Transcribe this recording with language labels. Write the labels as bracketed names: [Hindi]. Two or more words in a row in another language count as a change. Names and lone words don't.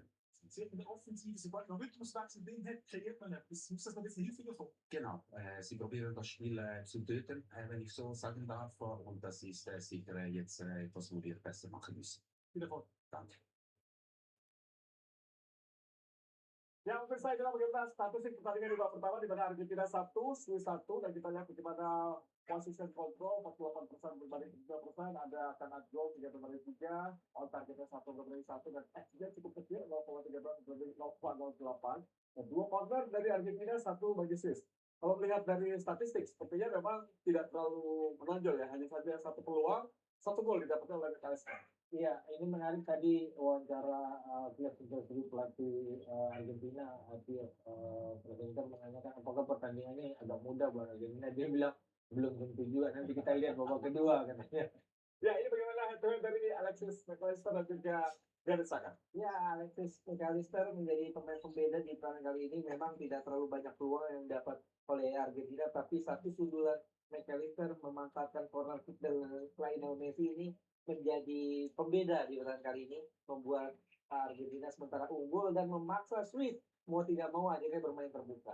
[German] Sie in der Offensive, sobald man Rhythmuswechsel drin hat, kreiert man etwas. Muss das noch ein bisschen häufiger kommen? Genau, sie probieren das Spiel zu töten, wenn ich so sagen darf. Und das ist sicher jetzt etwas, wo wir besser machen müssen. Viel Erfolg. Danke. [Indonesian] Yang pemirsa itulah bagaimana statistik pertandingan di babak pertama di mana Argentina 1, Swiss 1, dan kita lihat bagaimana [English] position control [Indonesian] 48% berbanding 3%, ada kanat gol 3 berbanding 3, on targetnya 1 berbanding 1, dan XG cukup kecil 0,13 berbanding 0,08, dan 2 corner dari Argentina, 1 bagi Swiss. Kalau melihat dari statistik, sepertinya memang tidak terlalu menonjol ya, hanya saja 1 peluang, 1 gol didapatkan oleh Messi. Iya, ini menarik tadi wawancara pihak interview pelatih Argentina, presenter menanyakan apakah pertandingan ini agak mudah buat Argentina. Dia bilang belum tentu juga. Nanti kita lihat babak kedua katanya. Ya, ini bagaimana head-to-head dari Alexis McAllister dan juga Xhaka. Ya, Alexis McAllister menjadi pemain pembeda di pertandingan kali ini. Memang tidak terlalu banyak peluang yang dapat oleh Argentina, tapi satu sundulan McAllister memanfaatkan [English] corner kick [Indonesian] dari Lionel Messi ini menjadi pembeda di pertandingan kali ini, membuat Argentina sementara unggul dan memaksa Swiss mau tidak mau akhirnya bermain terbuka.